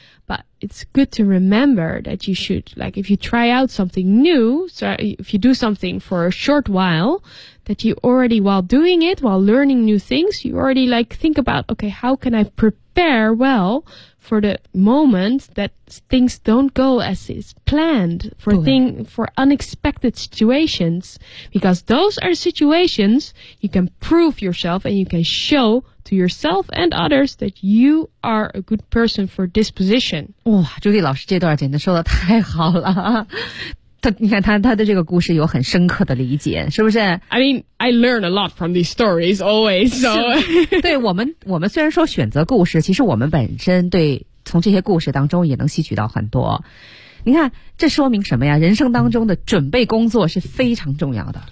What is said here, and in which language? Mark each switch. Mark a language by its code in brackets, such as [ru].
[en] But it's good to remember that you should, like, if you try out something new, so if you do something for a short while, that you already, while doing it, while learning new things, you already, like, think about, okay, how can I prepare well for the moment that things don't go as is planned, for unexpected situations? Because those are situations you can prove yourself and you can show to yourself and others that you are a good person for this position. [zh] 哇，朱莉老师这段简直说得太好了。你看他的这个故事有很深刻的理解，是不是 [en] ？I mean, I learn a lot from these stories always. So, [zh] 对我们虽然说选择故事，其实我们本身对从这些故事当中也能吸取到很多。你看，这说明什么呀？人生当中的准备工作是非常重要的。